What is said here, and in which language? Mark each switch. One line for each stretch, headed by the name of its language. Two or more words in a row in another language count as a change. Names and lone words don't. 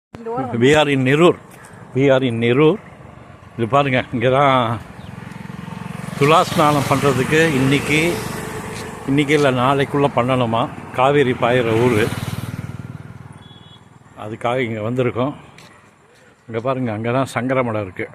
English: We are in Nerur. We are in Nerur.
Tamil: இது பாருங்கள், இங்கே தான் துலா ஸ்நானம் பண்ணுறதுக்கு இன்றைக்கி இல்லை நாளைக்குள்ளே பண்ணணுமா. காவேரி பாயிற ஊர், அதுக்காக இங்கே வந்திருக்கோம். இங்கே பாருங்கள், அங்கே தான் சங்கரமடம் இருக்குது.